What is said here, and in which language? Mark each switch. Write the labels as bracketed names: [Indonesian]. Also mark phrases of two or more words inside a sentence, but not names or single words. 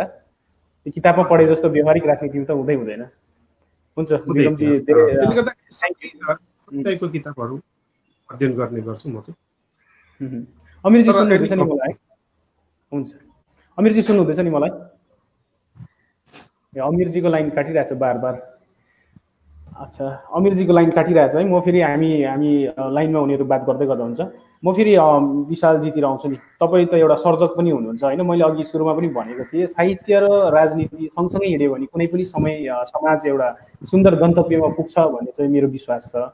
[Nepali] त्यो किताबमा पढे जस्तो व्यवहारिक राजनीति त हुँदैन। हुन्छ विक्रमजी, त्यसले गर्दा टाइपको किताबहरू अध्ययन गर्ने गर्छु म चाहिँ। अमिरजी सुन्नुहुँदैछ नि मलाई? हुन्छ, अमिरजी सुन्नुहुँदैछ नि मलाई? अमिरजीको लाइन काटिरहेछ [Hindi] बार बार। [Nepali] अच्छा, अमिरजीको लाइन काटिरहेछ है। म फेरि हामी हामी लाइनमा हुनेहरू बात गर्दै गर्दा हुन्छ। म फेरि विशालजीतिर आउँछु नि। तपाईँ त एउटा सर्जक पनि हुनुहुन्छ होइन। मैले अघि सुरुमा पनि भनेको थिएँ, साहित्य र राजनीति सँगसँगै हिँड्यो भने कुनै पनि समय समाज एउटा सुन्दर गन्तव्यमा पुग्छ भन्ने चाहिँ मेरो विश्वास छ।